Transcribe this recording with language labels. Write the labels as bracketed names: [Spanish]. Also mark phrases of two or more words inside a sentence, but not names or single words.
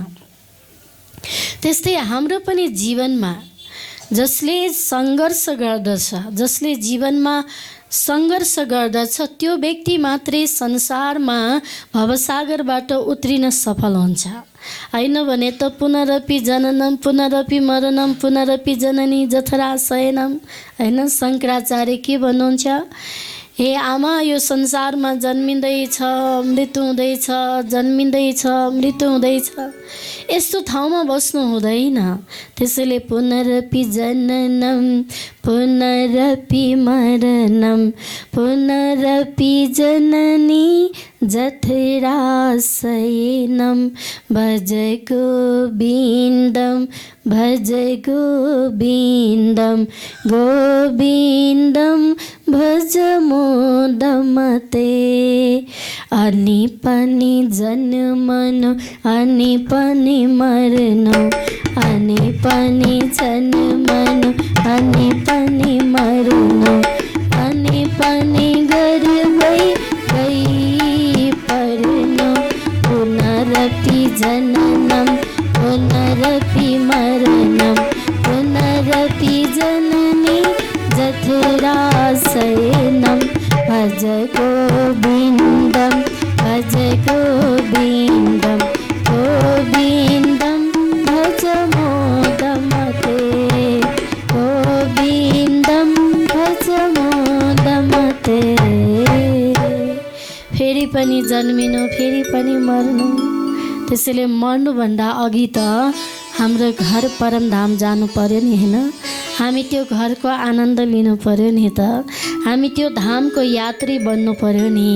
[Nepali] त्यस्तै हाम्रो पनि जीवनमा जसले सङ्घर्ष गर्दछ, जसले जीवनमा सङ्घर्ष गर्दछ, त्यो व्यक्ति मात्रै संसारमा भवसागरबाट उत्रिन सफल हुन्छ। होइन भने त [Sanskrit] पुनरपि जननम पुनरपि मरणम पुनरपि जननी जठरा शयनम। [Nepali] होइन, शङ्कराचार्य के भन्नुहुन्छ? हे आमा, यो संसारमा जन्मिँदैछ मृत्यु हुँदैछ, जन्मिँदैछ मृत्यु हुँदैछ, यस्तो ठाउँमा बस्नु हुँदैन। [Sanskrit] त्यसैले पुनरपि जननम पुनरपि मरणम पुनरपि जननी जठरा शयनम भज गोविन्दम भज गोविन्दम गोविन्दम भज मोदमते। [Nepali] अनि पनि जन्मनु अनि पनि मर्नु, अनि पनि जन्मनु अनि पनि मर्नु, अनि पनि गर्दै गई पर्नु। [Sanskrit] पुनरपि जननम पुनरपि मरणम पुनरपि जननी जठरा शयनम भज गोविन्दम भज गोविन्दम गोविन्दम भज मोदमते गोविन्दम भज मोदमते। [Nepali] फेरि पनि जन्मिनु फेरि पनि मर्नु। त्यसैले मर्नुभन्दा अघि त हाम्रो घर परमधाम जानु पर्यो नि, होइन? हामी त्यो घरको आनन्द लिनु पर्यो नि त, हामी त्यो धामको यात्री बन्नु पर्यो नि।